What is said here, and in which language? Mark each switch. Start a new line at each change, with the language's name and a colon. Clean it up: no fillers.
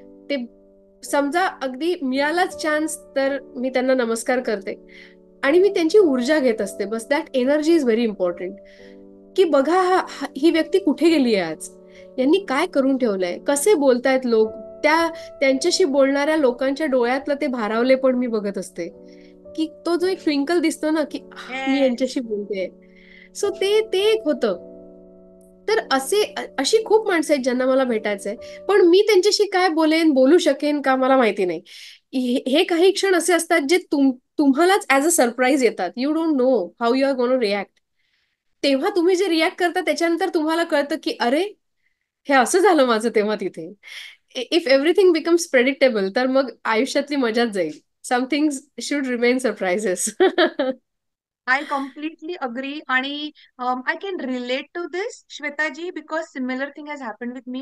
Marathi: ते समजा अगदी मिळालाच चान्स तर मी त्यांना नमस्कार करते. आणि मी त्यांची ऊर्जा घेत असते. बस
English: That energy is very important.
Marathi: की बघा, ही व्यक्ती कुठे गेली आहे आज, यांनी काय करून ठेवलंय, कसे बोलतायत लोक. त्यांच्याशी बोलणाऱ्या लोकांच्या डोळ्यातलं ते भारावले पण मी बघत असते. की तो जो एक ट्विंकल दिसतो ना, की मी
English: Yes.
Marathi: यांच्याशी बोलते. सो ते एक होतं. तर अशी खूप माणसं आहेत ज्यांना मला भेटायचंय. पण मी त्यांच्याशी काय बोलेन, बोलू शकेन का, मला माहिती नाही. हे काही क्षण असे असतात जे तुम्हालाच
English: as a surprise
Marathi: येतात.
English: You don't know how you are gonna react.
Marathi: तेव्हा तुम्ही जे रिॲक्ट करता त्याच्यानंतर तुम्हाला कळतं की अरे, हे असं झालं माझं तेव्हा तिथे.
English: if everything becomes predictable,
Marathi: तर मग आयुष्यातली मजाच जाईल.
English: Some things should remain surprises. I completely agree. आणि I can relate to this, Shwetaji, because similar thing has happen with me.